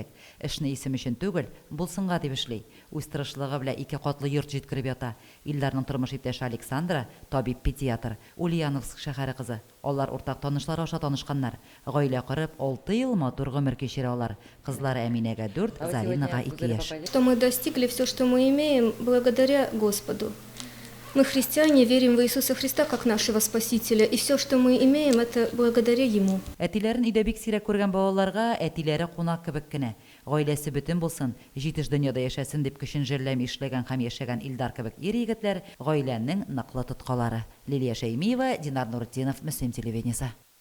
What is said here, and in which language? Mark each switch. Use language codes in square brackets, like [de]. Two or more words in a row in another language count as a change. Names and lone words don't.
[tt] Эшне исем өчен түгел, булсынга дип эшли. Үз тырышлыгы белән 2 катлы йорт җиткереп ята. Илдарның тормыш иптәше Александра, табиб-педиатр, Ульяновск шәһәре кызы. Алар уртак танышлар аша танышканнар. Гаилә корып, 6 ел матур гомер кичерә алар. Кызлары Әминәгә 4, Заринага 2 яшь. [ru] Что мы достигли, все, что мы имеем, благодаря Господу. Мы христиане, верим в Иисуса Христа как нашего Спасителя, и все, что мы имеем, это благодаря Ему. [tt] Әтиләрен өйдә бик сирәк күргән балаларга әтиләре кунак кебек кенә. Гаиләсе бөтен булсын, җитеш дөньяда яшәсен дип көчен җирләми эшләгән һәм яшәгән Илдар кебек ир-егетләр гаиләнең ныклы тоткалары. Лилия Шәймиева, Динар Нуртдинов, Мөслим телевидениесе.